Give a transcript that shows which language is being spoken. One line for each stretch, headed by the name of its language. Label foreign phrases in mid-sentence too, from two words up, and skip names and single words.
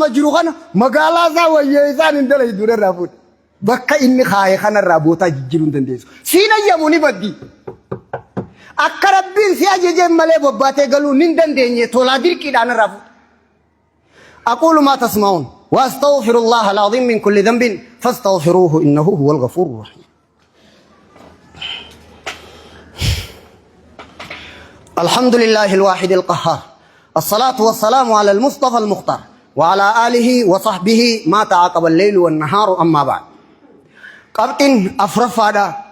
Oromo: jiru kana magaalaa isaa wayyeessaan hin dalaydu irraa fuudha bakka inni kaaye kanarraa bootaa jijjiiruu hin dandeessu siin ayyamu ni baddi akka rabbiin si ajajeen malee bobbaatee galuu nin dandeenye tolaa dirqiidhaan irraa fuudha aqulu maa tasma'uun
Arabic: واستغفر الله العظيم من كل ذنب فاستغفروه انه هو الغفور الرحيم الحمد لله الواحد القهار الصلاة والسلام على المصطفى المختار وعلى آله وصحبه ما تعاقب الليل والنهار أما بعد قبطن أفرفادا